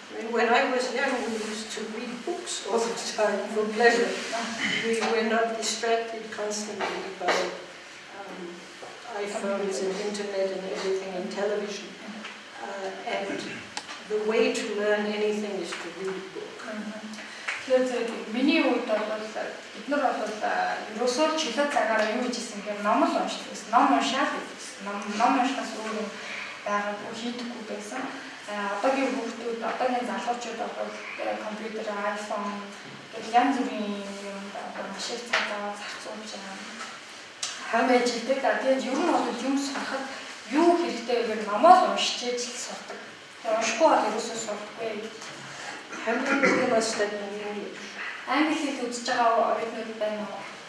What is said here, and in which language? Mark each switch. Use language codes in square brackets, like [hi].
[en] When I was young, we used to read books all the time for pleasure. We were not distracted constantly by iPhones and internet and everything and television. And the way to learn anything is to read a book. [mn] Тэгэхээр миний үед бол бид нар бол ерөөсөө чөлөө цагаараа юу хийж исэн гэхээр ном л уншдаг гэсэн. Ном уншаад байсан. Ном уншихаас өөр юм байгаад хийдэггүй байсан. Одоогийн хүүхдүүд, одоогийн залуучууд бол компьютер, iPhone гэх янз бүрийн юм маш их цагаа зарцуулж хамааж идэг. Тэгээд ер нь бол юм сурахад юу хэрэгтэй гэхээр номоо уншиж сурдаг. Тэгээд уншихгүй бол ерөөсөө сурдаггүй. [en] How many of them are studying English? [mn] Англи хэл үзэж байгаа оюутнууд байна уу?